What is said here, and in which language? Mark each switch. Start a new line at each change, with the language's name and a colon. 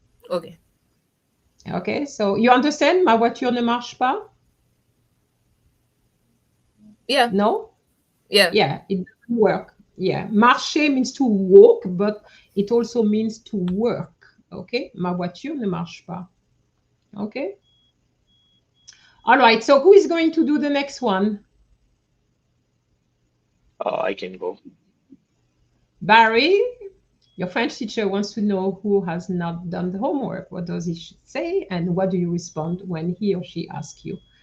English: Okay. Okay, so you understand
French: ma voiture ne marche pas?
English: Yeah. No? Yeah. Yeah, it doesn't work. Yeah, marcher means to walk, but it also means to work.
French: Okay, ma voiture ne marche pas.
English: Okay. All right, so who is going to do the next one? I can go. Barry, your French teacher wants to know who has not done the homework. What does he say? And what do you respond when he or she asks you?